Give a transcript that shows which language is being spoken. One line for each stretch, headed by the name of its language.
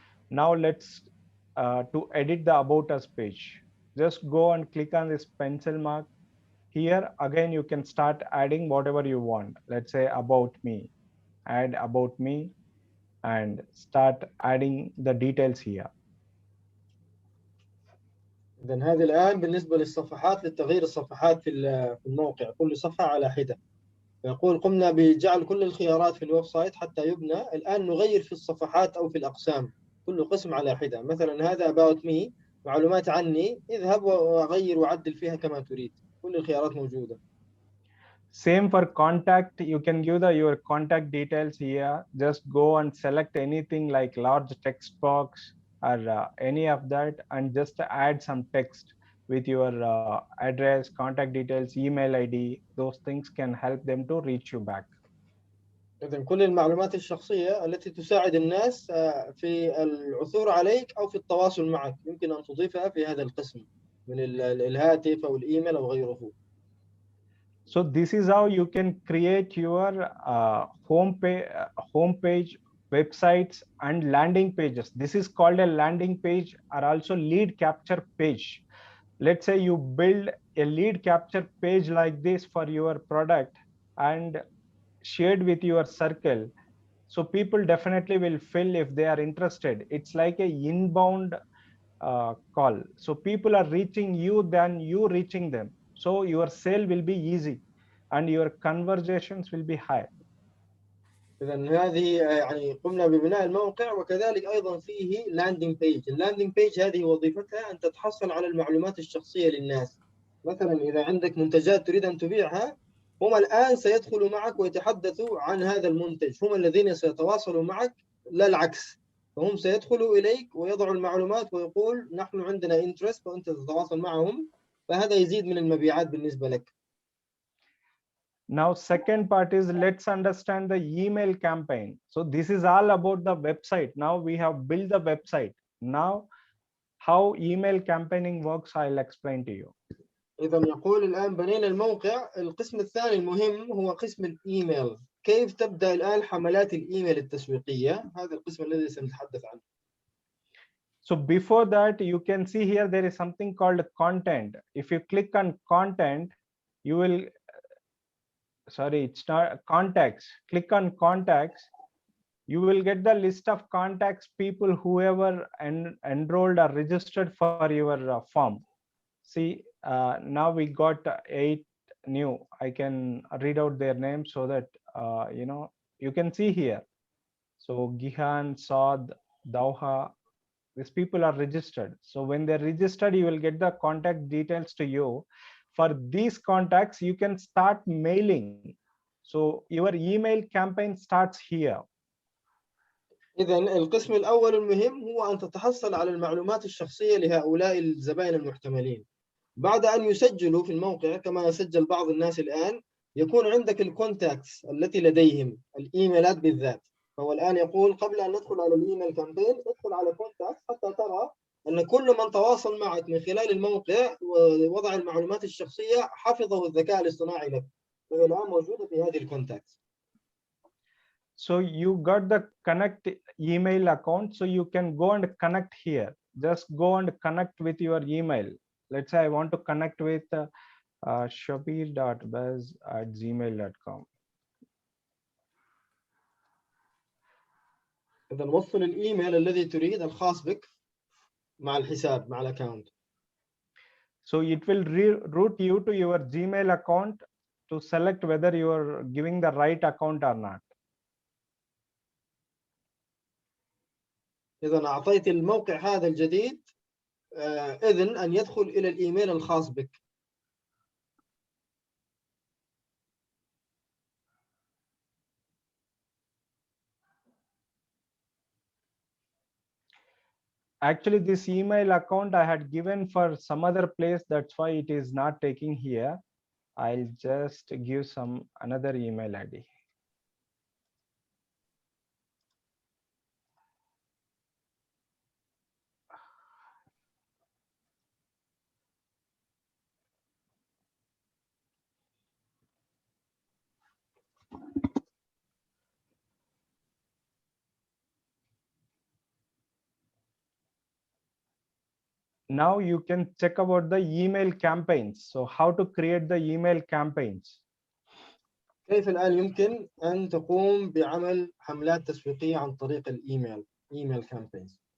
English: Now let's to edit the about us page. Just go and click on this pencil mark. Here again, you can start adding whatever you want. Let's say about me, add about me, and start adding the details here.
Arabic: إذا هذه الآن بالنسبة للصفحات لتغيير الصفحات في الموقع، كل صفحة على حدة. يقول قمنا بجعل كل الخيارات في الويب سايت حتى يبنى. الآن نغير في الصفحات أو في الأقسام، كل قسم على حدة. مثلا هذا
English: about me،
Arabic: معلومات عني، اذهب وغير وعدل فيها كما تريد. كل الخيارات موجودة.
English: Same for contact. You can give your contact details here. Just go and select anything like large text box or any of that, and just add some text with your address, contact details, email ID. Those things can help them to reach you back.
Arabic: إذن كل المعلومات الشخصية التي تساعد الناس في العثور عليك أو في التواصل معك يمكن أن تضيفها في هذا القسم من الهاتف أو الإيميل أو غيره.
English: So this is how you can create your homepage, websites, and landing pages. This is called a landing page, or also lead capture page. Let's say you build a lead capture page like this for your product and shared with your circle. So people definitely will fill if they are interested. It's like a inbound call. So people are reaching you than you reaching them. So your sale will be easy and your conversations will be high.
Arabic: إذن هذه يعني قمنا ببناء الموقع، وكذلك أيضا فيه لاندنج بيج. اللاندنج بيج هذه وظيفتها أن تتحصل على المعلومات الشخصية للناس. مثلا إذا عندك منتجات تريد أن تبيعها، هم الآن سيدخلوا معك ويتحدثوا عن هذا المنتج، هم الذين سيتواصلوا معك لا العكس. فهم سيدخلوا إليك ويضعوا المعلومات ويقول نحن عندنا انترست، وأنت تتواصل معهم، فهذا يزيد من المبيعات بالنسبة لك.
English: Now, second part is let's understand the email campaign. So this is all about the website. Now we have built the website. Now, how email campaigning works, I'll explain to you.
Arabic: إذا يقول الآن بنينا الموقع، القسم الثاني المهم هو قسم الإيميل. كيف تبدأ الآن حملات الإيميل التسويقية؟ هذا القسم الذي سنتحدث عنه.
English: So before that, you can see here there is something called content. If you click on content, you will, sorry, it's not contacts. Click on contacts. You will get the list of contacts, people whoever enrolled or registered for your form. See, now we got 8 new. I can read out their names so that you can see here. So Gihan, Saad, Dauha, these people are registered. So when they're registered, you will get the contact details to you. for these contacts, you can start mailing. So your email campaign starts here.
Arabic: إذا القسم الأول المهم هو أن تتحصل على المعلومات الشخصية لهؤلاء الزبائن المحتملين. بعد أن يسجلوا في الموقع كما يسجل بعض الناس الآن، يكون عندك الكونتاكتس التي لديهم، الإيميلات بالذات. فهو الآن يقول قبل أن ندخل على الإيميل كامبين ادخل على كونتاكتس حتى ترى أن كل من تواصل معك من خلال الموقع ووضع المعلومات الشخصية حفظه الذكاء الاصطناعي لك. فهي الآن موجودة في هذه الكونتاكتس.
English: So you got the connect email account, so you can go and connect here. Just go and connect with your email. Let's say I want to connect with shabir.baz@gmail.com.
Arabic: إذا وصل الإيميل الذي تريد الخاص بك مع الحساب مع الأكاونت.
English: So it will route you to your Gmail account to select whether you are giving the right account or not.
Arabic: إذا أعطيت الموقع هذا الجديد إذن أن يدخل إلى الإيميل الخاص بك.
English: Actually, this email account I had given for some other place. That's why it is not taking here. I'll just give some another email ID. Now you can check about the email campaigns. So how to create the email campaigns.
Arabic: كيف الآن يمكن أن تقوم بعمل حملات تسويقية عن طريق الإيميل
English: email campaigns.